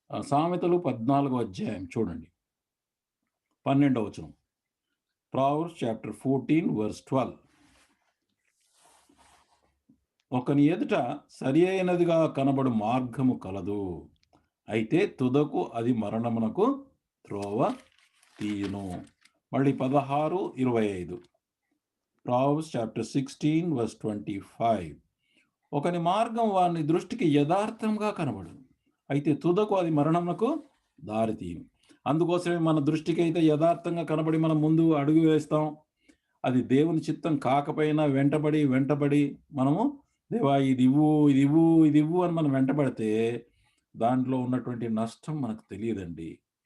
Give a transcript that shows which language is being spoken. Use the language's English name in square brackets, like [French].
[Telugu] సామెతలు 14వ అధ్యాయం చూడండి, 12వ వచనం. [English] Proverbs chapter 14 verse 12. [Telugu] ఒకని ఎదుట సరి అయినదిగా కనబడు మార్గము కలదు, అయితే తుదకు అది మరణమునకు త్రోవ తీయును. మళ్ళీ 16:25. [English] Proverbs chapter 16 verse 25. [Telugu] ఒకని మార్గం వాని దృష్టికి యథార్థంగా కనబడును. అయితే తుదకు అది మరణమునకు దారితీయును. అందుకోసమే మన దృష్టికి అయితే యథార్థంగా కనబడి మనం ముందు అడుగు వేస్తాం. అది దేవుని చిత్తం కాకపోయినా వెంటబడి మనము దేవా ఇదివ్వు, ఇదివ్వు, ఇదివ్వు అని మనం వెంటబడితే దాంట్లో ఉన్నటువంటి నష్టం మనకు తెలియదండి.